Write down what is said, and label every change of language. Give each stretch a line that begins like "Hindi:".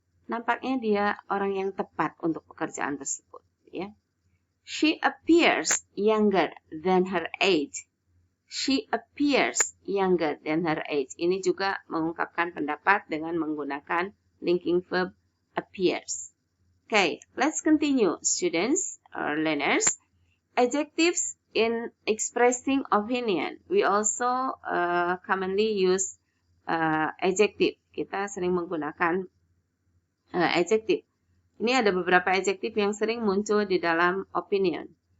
Indonesian: Nampaknya dia orang yang tepat untuk pekerjaan tersebut, ya.
English: She appears younger than her age. She appears younger than her age.
Indonesian: Ini juga mengungkapkan pendapat dengan menggunakan
English: linking verb appears. Okay, let's continue, students or learners. Adjectives in expressing opinion. We also commonly use adjective.
Indonesian: Kita sering menggunakan adjective. Ini ada beberapa adjective yang sering muncul di dalam opinion.